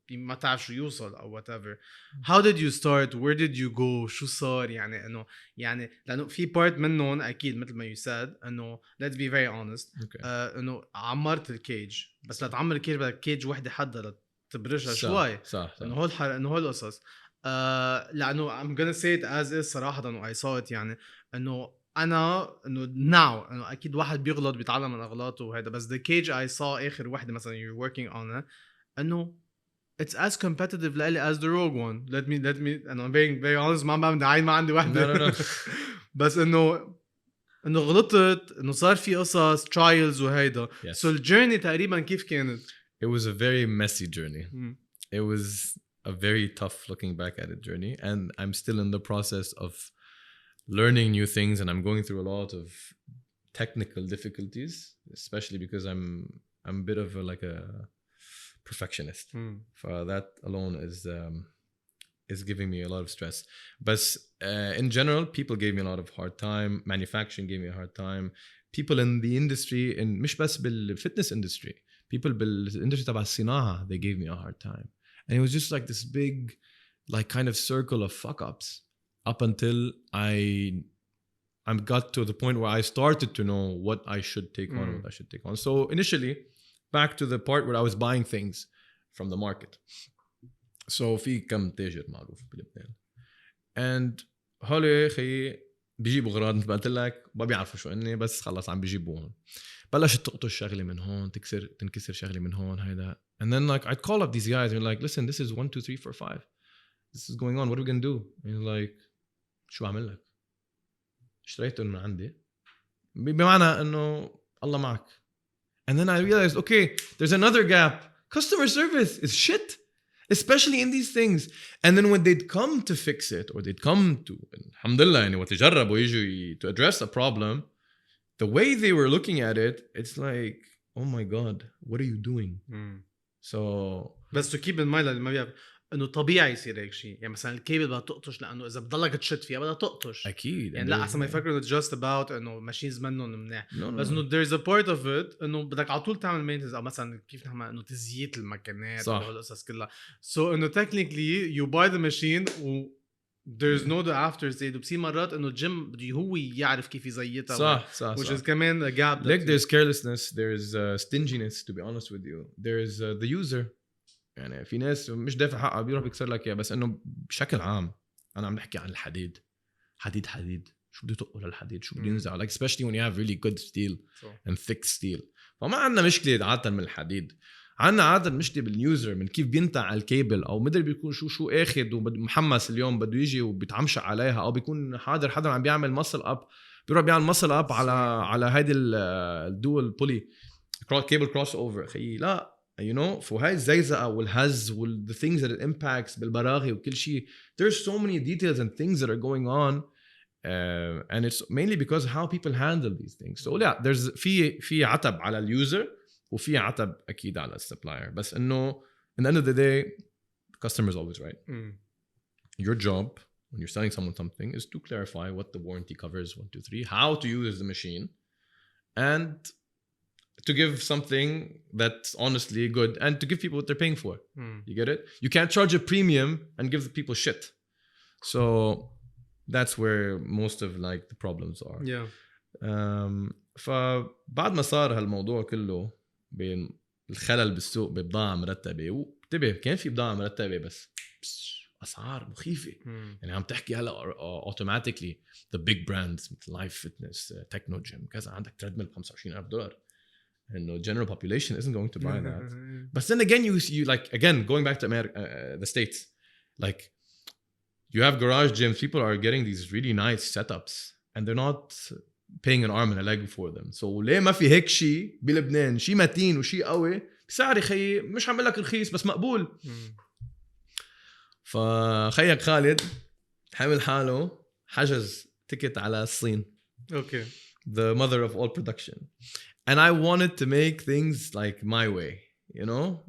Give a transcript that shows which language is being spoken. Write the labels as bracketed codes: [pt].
[ar] ما تعرف شو يوصل أو whatever. [en] How did you start? Where did you go? [ar] شو صار؟ يعني إنه يعني لأنه في part منهم أكيد مثل ما [en] you said [ar] إنه [en] let's be very honest [ar] إنه عمرت الكيج بس لتعمر الكيج بدك كيج وحدة حدا لتبرجها شوي. صح. إنه هول القصص. لأنه [en] I'm gonna say it as is [ar] صراحة إنه [en] I saw it [ar] يعني إنه أنا إنه [en] now [ar] إنه أكيد واحد بيغلط بيتعلم من أغلاطه وهذا بس [en] the cage I saw [ar] آخر واحدة مثلا [en] you're working on it إنه it's as competitive [ar] لإلي [en] as the rogue one. Let me and I'm very honest [ar] ما بعمل دعاية ما عندي واحدة. [en] No. [ar] بس إنه غلطت إنه صار في قصص trials وهيدا. [en] So the journey [ar] تقريبا كيف كانت؟ [en] It was a very messy journey. It was a very tough looking back at it journey, and I'm still in the process of learning new things, and I'm going through a lot of technical difficulties, especially because I'm a bit of a perfectionist. So that alone is giving me a lot of stress. But in general, people gave me a lot of hard time. Manufacturing gave me a hard time. People in the industry, and [ar] مش بس [en] بالfitness industry, people بالindustry [ar] تبع الصناعة, [en] they gave me a hard time. And it was just like this big, like kind of circle of fuck ups up until I got to the point where I started to know what I should take on, what I should take on. So initially, back to the part where I was buying things from the market. [ar] So في كم تاجر معروف بلبنان. And هولي خي بيجيبوا غراض مثل ما قلت لك ما بيعرفوا شو اني بس خلص عم بيجيبوهم. بلشت تقطش شغله من هون تنكسر شغله من هون هيدا. [en] And then like I'd call up these guys and like listen this is 1 2 3 4 5. This is going on, what are we going to do? And he's like [ar] شو بعمل لك؟ اشتريته من عندي بمعنى انه الله معك. [en] And then I realized okay there's another gap. Customer service is shit, especially in these things. And then when they'd come to fix it or they'd come to alhamdulillah [ar] يعني وتجربوا يجوا [en] to address a problem, the way they were looking at it, it's like oh my god what are you doing? So [ar] بس [en] to keep in mind [ar] اللي ما بيعرف انه طبيعي يصير هيك شيء. يعني مثلا الكيبل بدها تقطش لانه اذا بتضلك تشد فيها بدها تقطش اكيد يعني لا احسن ما يفكروا انه [en] just about [ar] انه ماشينز منهم منيح. بس انه [en] there's a part of it [ar] انه بدك على طول تعمل مينتنس او مثلا كيف نحن انه تزييت المكنات وهالقصص كلها. So انه technically you buy the machine و there's no the after state. وبصير مرات انه الجيم بده هو يعرف كيف يزيتها صح [en] which is كمان a gap. Like there's carelessness, there's stinginess to be honest with you. There's the user. [ar] يعني في ناس مش دافع حقها بيروح بيكسر لك اياه. بس انه بشكل عام انا عم نحكي عن الحديد حديد شو بده يطقوا للحديد شو بده ينزع [en] like especially when you have really good steel and thick steel. [ar] فما عندنا مشكله عاده من الحديد. عندنا عاده مشكله باليوزر من كيف بينتع الكيبل او مدري بيكون شو اخذ ومحمس اليوم بده يجي وبيتعمشق عليها او بيكون حاضر حدا عم بيعمل ماسل اب بيروح بيعمل ماسل اب على هيدي الدول بولي كيبل كروس اوفر. اخي لا [en] you know [ar] فهاي الزيزقه والهز [en] the things that it impacts [ar] بالبراغي وكل شيء. [en] There's so many details and things that are going on and it's mainly because how people handle these things. So yeah there's [ar] في عتب على اليوزر وفي عتب اكيد على السبلاير. [en] بس انه in the end of the day the customer is always right. Your job when you're selling someone something is to clarify what the warranty covers 1 2 3 how to use the machine and to give something that's honestly good and to give people what they're paying for. You get it? You can't charge a premium and give the people shit. So that's where most of like the problems are. Yeah. [ar] فبعد ما صار هالموضوع كله بين الخلل بالسوق ببضاعة مرتبة وانتبه كان في بضاعة مرتبة بس أسعار مخيفة. يعني عم تحكي هلا automatically [en] the big brands [ar] مثل Life Fitness, Techno Gym كذا عندك تريدميل $25,000. [en] And the general population isn't going to buy that. But then again, you like again going back to America, the States, like you have garage gyms. People are getting these really nice setups, and they're not paying an arm and a leg for them. [ar] So ليه ما في هيك شيء بلبنان شيء متين وشيء قوي بسعر خي مش عم لك رخيص بس مقبول. فخيك خالد حامل حاله حجز تيكت على الصين. [en] Okay. The mother of all production. And I wanted to make things like my way, you know?